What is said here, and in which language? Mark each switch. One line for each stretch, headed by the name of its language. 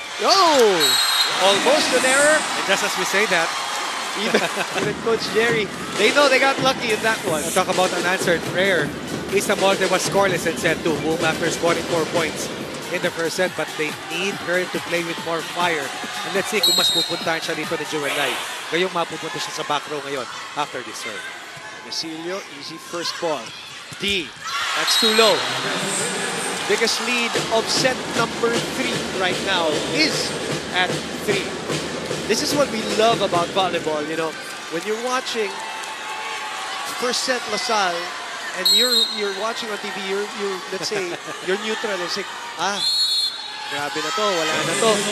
English: Oh! Almost an error. And just as we say that, even Coach Jerry, they know they got lucky in that one. talk about unanswered prayer. Isa Molde was scoreless in set 2. Boom after scoring 4 points in the first set, but they need her to play with more fire. And let's see
Filipino: kung mas pupuntahan siya dito ni Jewel Lai. Ngayong mapupunta siya sa back row ngayon
English: after this serve. Basilio, easy first ball. D, that's too low. Biggest lead of set number 3 right now is at 3. This is what we love about volleyball, you know. When you're watching first set LaSalle, and you're watching on TV, you're let's say, you're neutral and say,
Filipino: grabe na to, wala na to.